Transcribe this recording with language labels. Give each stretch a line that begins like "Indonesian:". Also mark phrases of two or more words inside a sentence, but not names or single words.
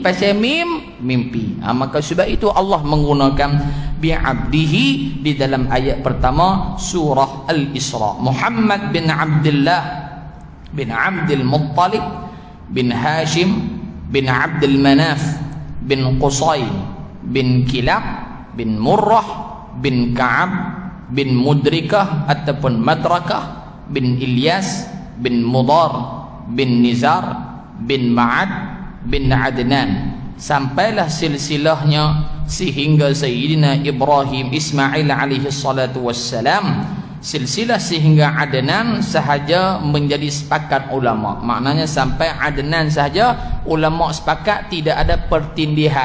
Malay: Pasal mimpi. Maka sebab itu Allah menggunakan bi'abdihi di dalam ayat pertama surah Al-Isra. Muhammad bin Abdullah bin Abdul Muttalib bin Hashim bin Abdul Manaf bin Qusay bin Kilab bin Murrah bin Ka'ab bin Mudrikah ataupun Madrakah bin Ilyas bin Mudar bin Nizar bin Ma'ad bin Adnan, sampailah silsilahnya sehingga Sayyidina Ibrahim Ismail
Arabic: عليه الصلاة والسلام,
Malay: silsilah sehingga Adnan sahaja menjadi sepakat ulama. Maknanya sampai Adnan sahaja ulama sepakat, tidak ada pertindihan.